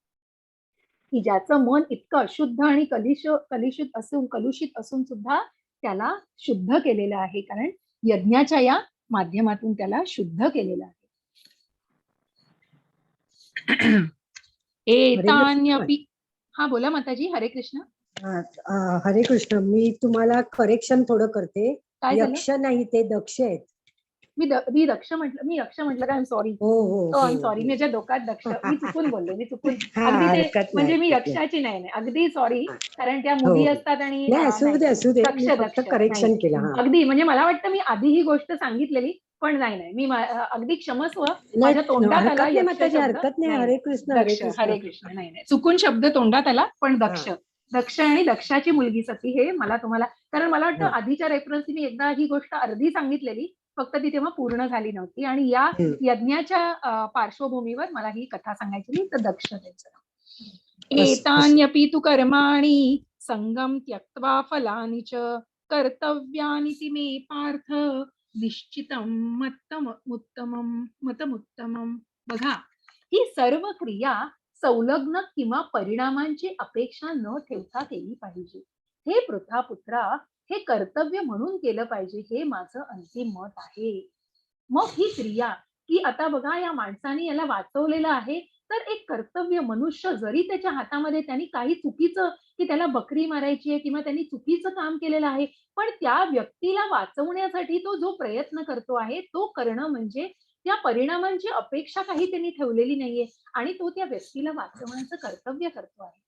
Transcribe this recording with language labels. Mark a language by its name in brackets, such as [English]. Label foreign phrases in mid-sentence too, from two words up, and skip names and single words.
[Marathi] की ज्याचं मन इतकं अशुद्ध आणि कलुषित असून सुद्धा त्याला शुद्ध केलेलं आहे कारण यज्ञाच्या या माध्यमातून त्याला शुद्ध केलेलं आहे. एतान्यपि हा बोला माताजी. हरे कृष्ण. हरे कृष्ण. मी तुम्हाला करेक्शन थोडं करते. काय झालं? यक्ष नाही ते दक्ष आहेत. मी यक्ष म्हटलं काय? सॉरी. हो सॉरी माझ्या डोक्यात दक्ष मी चुकून बोलले हा, अगदी ते हरकत नाही, म्हणजे मी हरकत नाही. यक्षाची नाही अगदी सॉरी कारण त्या हो, मुली हो. असतात आणि नाही, असू दे. दक्ष मी फक्त करेक्शन नाही. केलं. हा. अगदी म्हणजे मला वाटतं मी आधी ही गोष्ट सांगितलेली पण नाही मी अगदी क्षमस्व माझ्या तोंडात आला हरकत नाही यक्ष माताजी, शब्द. हरकत नाही. नाही, हरे कृष्ण, हरे दक्ष कृष्ण. हरे कृष्ण नाही चुकून शब्द तोंडात आला पण दक्ष आणि दक्षाची मुलगी सती हे मला तुम्हाला कारण मला वाटतं आधीच्या रेफरन्स मी एकदा ही गोष्ट अर्धी सांगितलेली फक्त ती तेव्हा पूर्ण झाली नव्हती आणि या यज्ञाच्या पार्श्वभूमीवर मला ही कथा सांगायची तर दक्ष द्यायचं. [Sanskrit] एतान्यपि तु कर्माणि संगम त्यक्त्वा फलानि च कर्तव्यानि मे पार्थ निश्चितं मतमुत्तमं. [Marathi] बघा ही सर्व क्रिया संलग्न किंवा परिणामांची अपेक्षा न ठेवता केली पाहिजे. हे पृथापुत्रा हे कर्तव्य म्हणून केलं पाहिजे हे माझं अंतिम मत आहे. मग ही क्रिया की आता बघा या माणसाने याला वाचवलेलं आहे तर एक कर्तव्य मनुष्य जरी त्याच्या हातामध्ये त्यांनी काही चुकीचं की त्याला बकरी मारायची आहे किंवा त्यांनी चुकीचं काम केलेलं आहे पण त्या व्यक्तीला वाचवण्यासाठी तो जो प्रयत्न करतो आहे तो करणं म्हणजे त्या परिणामांची अपेक्षा काही त्यांनी ठेवलेली नाहीये आणि तो त्या व्यक्तीला वाचवण्याचं कर्तव्य करतो आहे.